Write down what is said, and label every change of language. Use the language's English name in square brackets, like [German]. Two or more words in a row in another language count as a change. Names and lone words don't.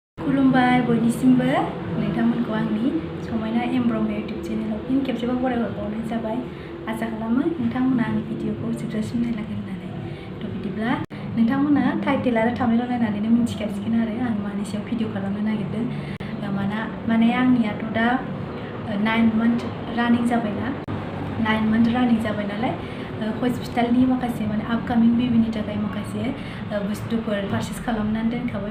[Bodo] Kulumbai boinisimbw nwngtangmwnko angni Samaina M Brahma YouTube channel फिन खेबसेबाव बरायहरबावनाय जाबाय। आसा खालामो नोंथांमोना आंनि भिडिअखौ जोबजासिम नायलांगोन होननानै। थ' बिदिब्ला नोंथांमोना टाइटेल आरो थाम्बनेइल नायनानैनो मिथिखासिगोन आरो आं मानि सायाव भिडिअ खालामनो नागिरदों। माने आंनियाथ' दा 9 month रानिं जाबायना 9 month रानिं जाबाय नालाय हस्पिटालनि माखासे माने आपकामिं बेबिनि थाखाय माखासे बुस्थुफोर पारचेस खालामनानै दोनखाबाय।